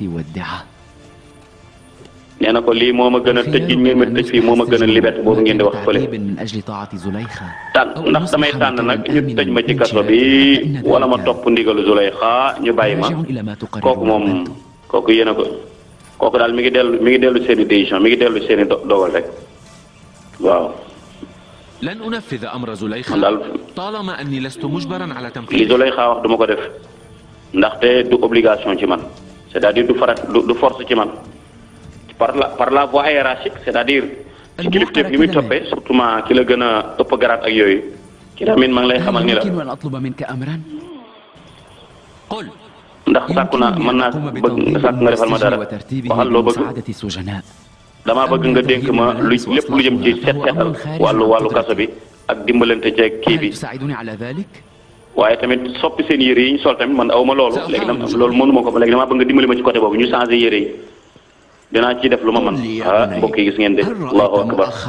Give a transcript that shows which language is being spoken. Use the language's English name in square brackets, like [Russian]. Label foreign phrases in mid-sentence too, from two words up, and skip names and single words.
[Wolof] nee na ko lii moo ma gën a tëj gi ngeen ma tëj fii moo ma gën a liberté boobu ngeen di wax fële ndax damay tànn nag ñu tëj ma ci kaso bi wala ma topp ndigalu Zulaykha ñu bàyyi ma kooku moom kooku yéen a ko kooku daal mi ngi dellu seen i décision mi ngi dellu seen i dogal rek waaw. [Arabic] لن أنفذ أمر زليخة طالما أني لست مجبرا على تنفيذه. [Wolof] li Zulaykha wax du ma ko def ndaxte du obligation ci man c'est-à-dire du force ci man. [French] par la voie hiérarchique c'est-à-dire [Wolof] ci kilifteef yi muy toppee surtout ma ki la gën a ëpp garaat ak yooyu ci tamit maa ngi lay xamal ni la ndax sàkku naa mën naa bëgg sàkk nga defal ma dara waxal loo bëgg damaa bëgg nga dénk ma lépp lu jëm ci seetal wàllu kaso bi ak dimbalante ci kii bi waaye tamit soppi seen yére yi ñu sol tamit man awma loolu léegi nag loolu mënuma ko ba léegi damaa bëgg nga dimbali ma ci côté boobu ñu changé yére yi dinaa ci def lu ma mën mbokk yi gis ngeen de [Arabic] الله أكبر